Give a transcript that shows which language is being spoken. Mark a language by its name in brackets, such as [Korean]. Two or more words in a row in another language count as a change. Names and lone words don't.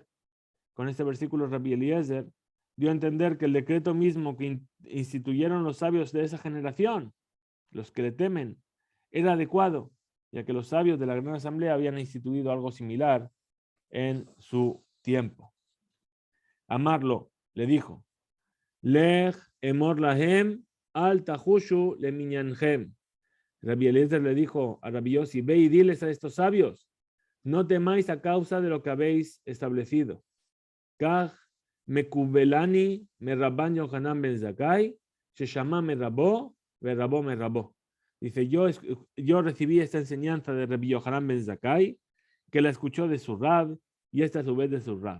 [Spanish] Con este versículo Rabbi Eliezer dio a entender que el decreto mismo que instituyeron los sabios de esa generación, los que le temen, era adecuado, ya que los sabios de la Gran Asamblea habían instituido algo similar en su tiempo. Amarlo le dijo, [Hebrew] לך אמור להם אל תחושו לה מניינהם. [Spanish] Rabbi Eliezer le dijo a Rabbi Yossi, ve y diles a estos sabios, no temáis a causa de lo que habéis establecido. [Hebrew] כך מקובלני מרבן יוחנן בן זכאי, ששמע מרבו, ורבו מרבו. [Spanish] Dice, yo recibí esta enseñanza de Rabbi Yohanan ben Zakkai, que la escuchó de su Rab, y esta a su vez de su Rab.